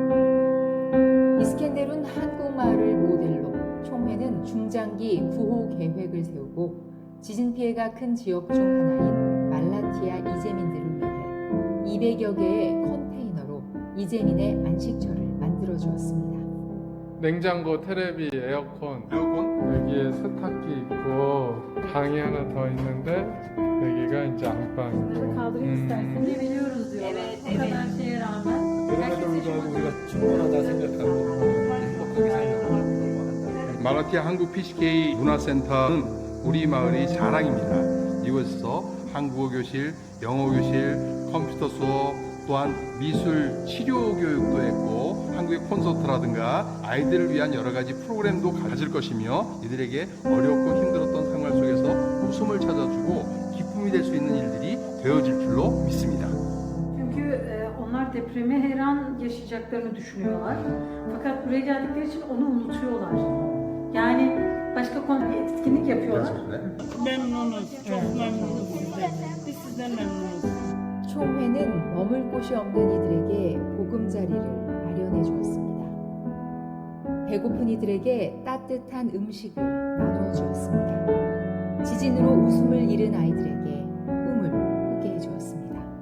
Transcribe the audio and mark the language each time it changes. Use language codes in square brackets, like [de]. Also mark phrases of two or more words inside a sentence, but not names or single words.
[ko] 이스켄데룬 한국마을을 모델로 총회는 중장기 구호 계획을 세우고 지진 피해가 큰 지역 중 하나인 말라티아 이재민들을 위해 200여 개의 컨테이너로 이재민의 안식처를 만들어 주었습니다. 냉장고, 테레비, 에어컨, 여기에 세탁기 있고 방이 하나 더 있는데 여기가 이제 안방이고. [tr] Kaldırayım istersen. Biliyoruz diyorlar. O kadar şeye rağmen. [ko] 그럼에도 불구하고 우리가 충분하다 생각하고 행복하게 살려고 한다. 말라티아 한국 PCK 문화센터는 우리 마을의 자랑입니다. 이곳에서 한국어 교실, 영어 교실, 컴퓨터 수업, 또한 미술 치료 교육도 했고 한국의 콘서트라든가 아이들을 위한 여러 가지 프로그램도 가질 것이며 이들에게 어렵고 힘들었던 생활 속에서 웃음을 찾아주고 기쁨이 될 수 있는 일들이 되어질 줄로 믿습니다. [tr] Çünkü onlar depremi her an yaşayacaklarını düşünüyorlar. Fakat buraya geldikleri için onu unutuyorlar. Yani başka konu bir etkinlik yapıyorlar. Memnunuz, çok memnunuz sizden. Biz sizden memnunuz. [ko] 총회는 머물 곳이 없는 이들에게 보금자리를 마련해 주었습니다. 배고픈 이들에게 따뜻한 음식을 나누어 주었습니다. 지진으로 웃음을 잃은 아이들에게 꿈을 꾸게 해 주었습니다.